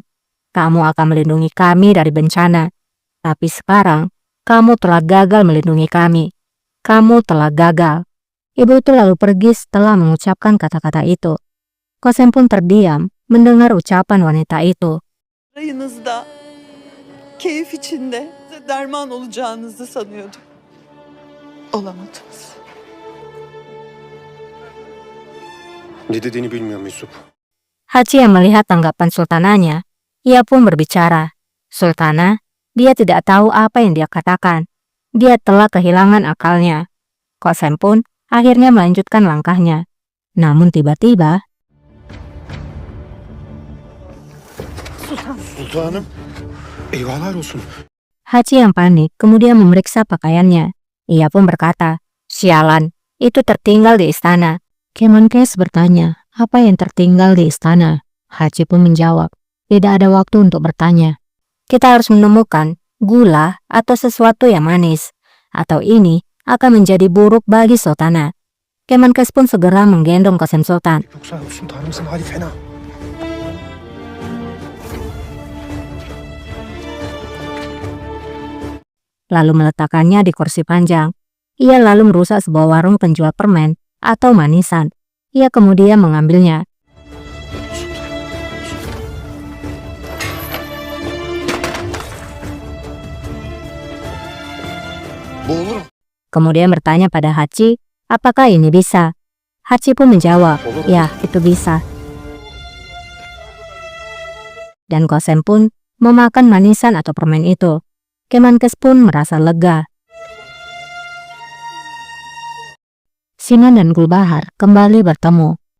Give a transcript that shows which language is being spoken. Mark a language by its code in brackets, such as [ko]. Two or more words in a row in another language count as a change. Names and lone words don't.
[id] Kamu akan melindungi kami dari bencana. Tapi sekarang, kamu telah gagal melindungi kami. Kamu telah gagal." Ibu itu lalu pergi setelah mengucapkan kata-kata itu. Qasem pun terdiam mendengar ucapan wanita itu. [tr] Rayınızda, keyif içinde size derman olacağınızı sanıyordum. Olamadınız. Ne dediğini bilmiyorum Yusuf. [id] Haji yang melihat tanggapan sultananya, ia pun berbicara. "Sultana, dia tidak tahu apa yang dia katakan. Dia telah kehilangan akalnya." Qasem pun akhirnya melanjutkan langkahnya. Namun tiba-tiba, [tr] Sultanım. Eyvahlar olsun. [id] Haji yang panik kemudian memeriksa pakaiannya. Ia pun berkata, "Sialan, itu tertinggal di istana." Kemenkes bertanya, "Apa yang tertinggal di istana?" Haji pun menjawab, "Tidak ada waktu untuk bertanya. Kita harus menemukan gula atau sesuatu yang manis. Atau ini akan menjadi buruk bagi Sultana." Kemenkes pun segera menggendong Qasem Sultan. [tr] Yoksa sultanımızın hali fena. [id] Lalu meletakkannya di kursi panjang. Ia lalu merusak sebuah warung penjual permen atau manisan. Ia kemudian mengambilnya. [tr] Bu olur mu? [id] Kemudian bertanya pada Haji, apakah ini bisa? Haji pun menjawab, ya itu bisa. Dan Qasem pun memakan manisan atau permen itu. Kemenkes pun merasa lega. Sinan dan Gulbahar kembali bertemu.